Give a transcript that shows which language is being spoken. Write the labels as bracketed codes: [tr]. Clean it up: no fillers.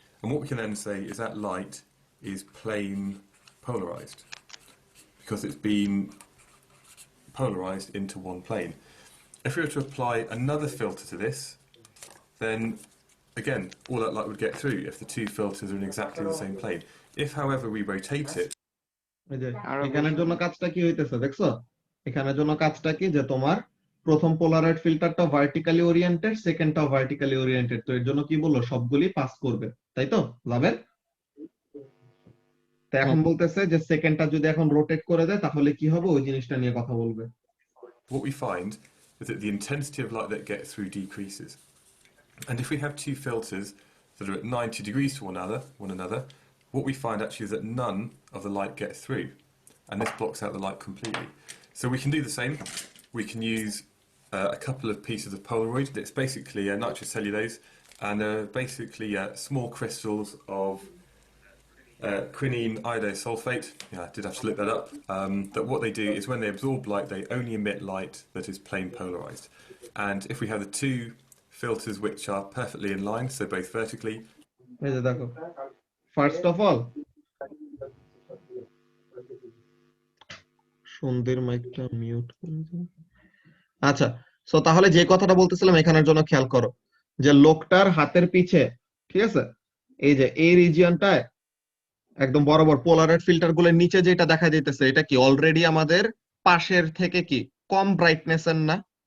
[en] And what we can then say is that light is plane polarized, because it's been polarized into one plane. If we were to apply another filter to this, then again, all that light would get through if the two filters are in exactly the same plane. If, however, we rotate it, [bn] এই যে এখানের জন্য কাজটা কি হইতেছে দেখছো? এখানের জন্য কাজটা কি, যে তোমার প্রথম পোলারাইড ফিল্টারটা ভার্টিক্যালি ওরিয়েন্টেড, সেকেন্ডটাও ভার্টিক্যালি ওরিয়েন্টেড। তো এর জন্য কি বললো, সবগুলি পাস করবে, তাই তো লাভের? তো এখন বলতেছে যে সেকেন্ডটা যদি এখন রোটেট করে দেয় তাহলে কি হবে, ওই জিনিসটা নিয়ে কথা বলবে। [en] what we find is that the intensity of light that gets through decreases. And if we have two filters that are at 90 degrees to one another, what we find actually is that none of the light gets through, and this blocks out the light completely. So we can do the same. We can use a couple of pieces of Polaroid. It's basically nitrocellulose, and basically small crystals of quinine iodosulfate. Yeah, I did have to look that up. That what they do is when they absorb light, they only emit light that is plane polarized. And if we have the two filters which are perfectly in line, so both vertically. [bn] এই যে দেখো, first of all সুন্দর মাইকটা mute করে দাও। আচ্ছা, so তাহলে যে কথাটা বলতেছিলাম এখানের জন্য খেয়াল করো, যে লোকটার হাতের পিছে, ঠিক আছে, এই যে এই রিজিয়নটায় একদম বরাবর পোলারাইড ফিল্টার গুলোর নিচে যেটা দেখা যাইতেছে, এটা কি অলরেডি আমাদের পাশের থেকে কি কম ব্রাইটনেস এর না?